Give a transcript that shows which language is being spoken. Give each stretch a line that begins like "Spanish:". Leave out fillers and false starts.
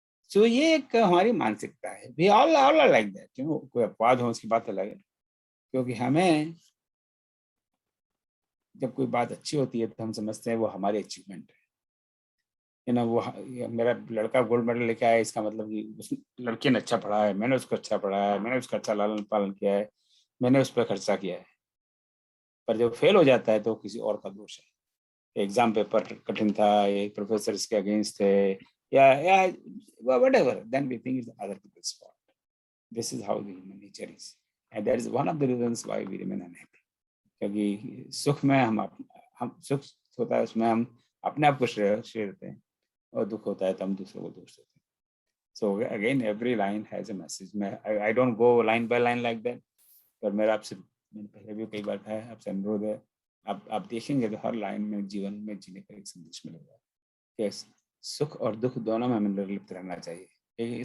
Hindi: सो ये एक हमारी मानसिकता है,
English: we all are like that,
Hindi: कोई अपवाद हो उसकी बात अलग है, क्योंकि हमें जब कोई बात अच्छी होती है तो हम समझते हैं वो हमारी अचीवमेंट है, वो मेरा लड़का गोल्ड मेडल लेके आया, इसका मतलब कि उस लड़के ने अच्छा पढ़ा है, मैंने उसको अच्छा पढ़ाया है, मैंने उसका अच्छा लालन पालन किया है, मैंने उस पर खर्चा किया है। पर जब फेल हो जाता है तो किसी और का दोष है, एग्जाम पेपर कठिन था, ये प्रोफेसर इसके अगेंस्ट थे, या
English: whatever, then we think it's other people's fault. This is how the human nature is, and that is one of the reasons why we remain unhappy.
Hindi: क्योंकि सुख में हम सुख होता है उसमें हम अपने आप को श्रेय देते हैं, और दुख होता है तो हम दूसरों को दोष देते हैं।
English: So again every line has a message. I don't go line by line like that,
Hindi: पर मेरा आपसे, मैंने पहले भी कई बार कहा है, आपसे अनुरोध है, आप देखेंगे तो हर लाइन में जीवन में जीने का एक संदेश मिलेगा कि सुख और दुख दोनों में हमें निर्लिप्त रहना चाहिए।